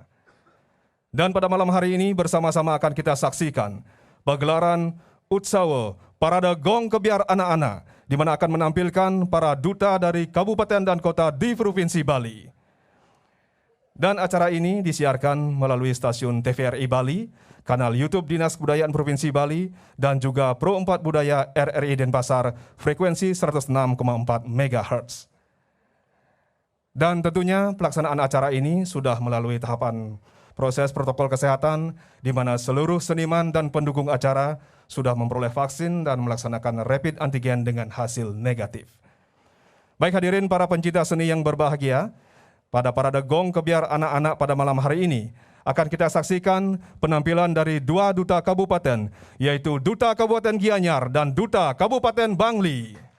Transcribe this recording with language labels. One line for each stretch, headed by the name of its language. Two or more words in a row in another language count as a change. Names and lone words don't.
Indonesian: Dan pada malam hari ini bersama-sama akan kita saksikan pagelaran Utsawa Parada Gong Kebiar Anak-anak, di mana akan menampilkan para duta dari kabupaten dan kota di Provinsi Bali. Dan acara ini disiarkan melalui stasiun TVRI Bali, kanal YouTube Dinas Kebudayaan Provinsi Bali, dan juga Pro 4 Budaya RRI Denpasar, frekuensi 106,4 MHz. Dan tentunya pelaksanaan acara ini sudah melalui tahapan proses protokol kesehatan, di mana seluruh seniman dan pendukung acara sudah memperoleh vaksin dan melaksanakan
English: rapid antigen
Indonesian: dengan hasil negatif. Baik hadirin para pencinta seni yang berbahagia, pada Parade Gong Kebiar Anak-anak pada malam hari ini akan kita saksikan penampilan dari dua duta kabupaten, yaitu Duta Kabupaten Gianyar dan Duta Kabupaten Bangli.